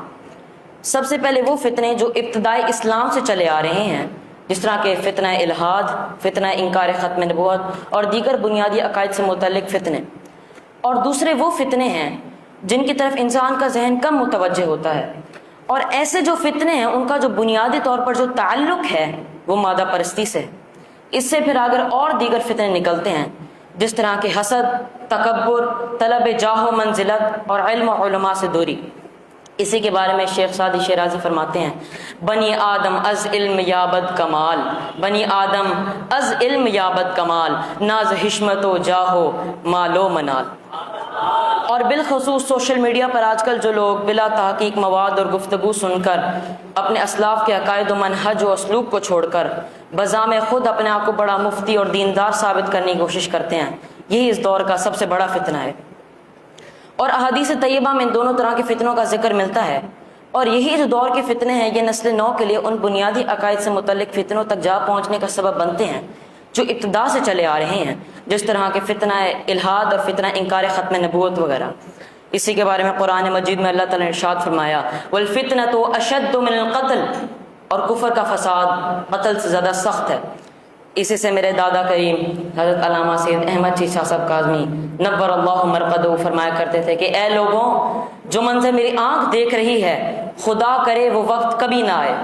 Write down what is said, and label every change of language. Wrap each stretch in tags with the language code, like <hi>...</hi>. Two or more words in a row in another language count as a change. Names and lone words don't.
<ur>سب سے پہلے وہ فتنے جو ابتدائی اسلام سے چلے آ رہے ہیں، جس طرح کہ فتنہ الحاد، فتنہ انکار ختم نبوت اور دیگر بنیادی عقائد سے متعلق فتنے، اور دوسرے وہ فتنے ہیں جن کی طرف انسان کا ذہن کم متوجہ ہوتا ہے، اور ایسے جو فتنے ہیں ان کا جو بنیادی طور پر جو تعلق ہے وہ مادہ پرستی سے۔ اس سے پھر اگر اور دیگر فتنے نکلتے ہیں، جس طرح کہ حسد، تکبر، طلب جاہ و منزلت اور علم و علماء سے دوری۔ اسی کے بارے میں شیخ سعدی شیرازی فرماتے ہیں،</ur> <fa>بنی آدم از علم یابد کمال، بنی آدم از علم یابد کمال، ناز حشمت و جاہ و مال و منال۔</fa> <ur>اور بالخصوص</ur> <en>social media</en> <ur>پر آج کل جو لوگ بلا تحقیق مواد اور گفتگو سن کر اپنے اسلاف کے عقائد و منہج و اسلوب کو چھوڑ کر بذام خود اپنے آپ کو بڑا مفتی اور دیندار ثابت کرنے کی کوشش کرتے ہیں، یہی اس دور کا سب سے بڑا فتنہ ہے۔ اور احادیث طیبہ میں ان دونوں طرح کے فتنوں کا ذکر ملتا ہے، اور یہی جو دور کے فتنے ہیں یہ نسل نو کے لیے ان بنیادی عقائد سے متعلق فتنوں تک جا پہنچنے کا سبب بنتے ہیں جو ابتدا سے چلے آ رہے ہیں، جس طرح کے فتنہ الحاد اور فتنہ انکار ختم نبوت وغیرہ۔ اسی کے بارے میں قرآن مجید میں اللہ تعالیٰ نے ارشاد فرمایا،</ur> <ar>والفتنة اشد من القتل،</ar> <ur>اور کفر کا فساد قتل سے زیادہ سخت ہے۔ اسی سے میرے دادا کریم حضرت علامہ سید احمد شاہ صاحب کاظمی</ur> <ar>نور اللہ مرقدہ</ar> <ur>فرمایا کرتے تھے کہ اے لوگوں، جو منظر میری آنکھ دیکھ رہی ہے خدا کرے وہ وقت کبھی نہ آئے۔</ur>